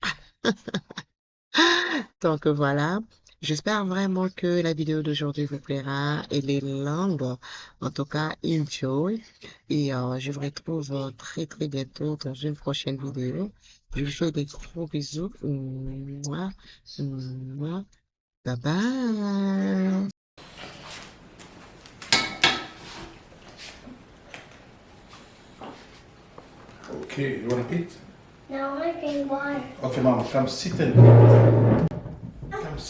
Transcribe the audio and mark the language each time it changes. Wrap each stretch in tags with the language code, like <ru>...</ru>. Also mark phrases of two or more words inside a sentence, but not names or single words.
<fr>Donc voilà, j'espère vraiment que la vidéo d'aujourd'hui vous plaira. Elle est longue, en tout cas, enjoy. Et je vous retrouve très très bientôt dans une prochaine vidéo. Je vous fais des gros bisous. Mouah, mouah.</fr> <en>Bye bye. Okay, you want to eat? No, I drink water. Okay, Mama, come sit and come sit.</en>